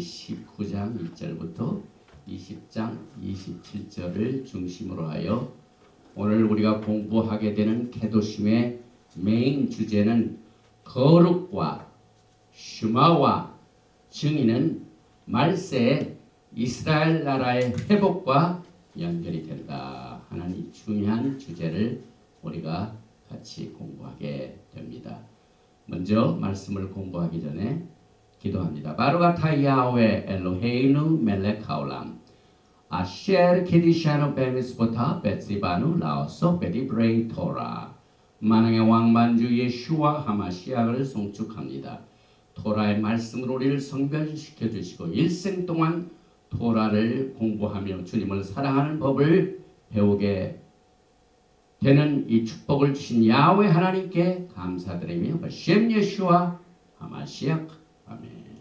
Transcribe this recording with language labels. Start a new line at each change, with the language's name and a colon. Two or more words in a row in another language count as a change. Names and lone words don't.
Korean: 19장 1절부터 20장 27절을 중심으로 하여 오늘 우리가 공부하게 되는 케도심의 메인 주제는 거룩과 슈마와 증인은 말세에 이스라엘 나라의 회복과 연결이 된다 하는 이 중요한 주제를 우리가 같이 공부하게 됩니다. 먼저 말씀을 공부하기 전에 기도합니다.
Hebrew: ברוך אתה יהוה אלוהינו מלך העולם אשר קידשנו במצוותיו וציוונו לעסוק בדברי תורה
Korean: 만왕의 왕만주 예슈와 하마시아를 송축합니다. 토라의 말씀으로 우리를 성별시켜 주시고 일생 동안 토라를 공부하며 주님을 사랑하는 법을 배우게 되는 이 축복을 주신 야훼 하나님께 감사드리며
Hebrew: בשם ישוע המשיח אמן.